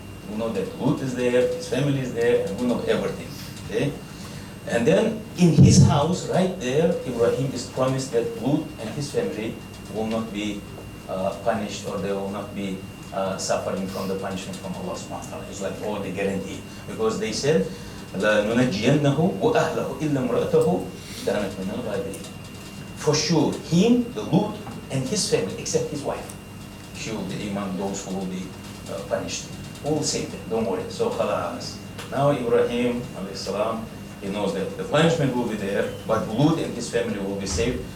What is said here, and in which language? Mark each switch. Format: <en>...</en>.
<en>We know that Lut is there, his family is there, and we know everything. Okay? And then, in his house, right there, Ibrahim is promised that Lut and his family will not be punished, or they will not be suffering from the punishment from Allah subhanahu wa ta'ala. It's like all the guarantee. Because they said,</en> <ar>لَنُنَجِّيَنَّهُ وَأَهْلَهُ إِلَّا امْرَأَتَهُ كَانَتْ مِنَ الْغَابِرِينَ.</ar> <en>For sure, him, the Lut, and his family, except his wife, she will be among those who will be punished. Who will save them? Don't worry. So, khalas. Now Ibrahim, alayhi salam, he knows that the punishment will be there, but Lut and his family will be saved.</en>